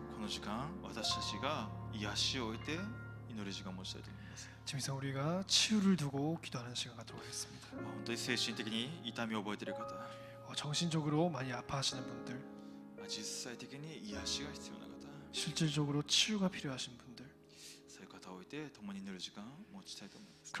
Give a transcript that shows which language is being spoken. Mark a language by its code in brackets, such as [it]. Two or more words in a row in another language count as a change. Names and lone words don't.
[ja] 時間、私たちが癒しを置いて祈る時間を持ちたいと思います。 [ko] 지금 이 시간 우리가 치유를 두고 기도하는 시간 갖도록 하겠습니다. [ja] 本当に精神的に痛みを覚えている方、 [ko] 정신적으로 많이 아파하시는 분들, [ja] 実際的に癒しが必要な方、 [ko] 실질적으로 치유가 필요하신 분들, [ja] そういう方を置いて共に祈る時間を持ちたいと思います。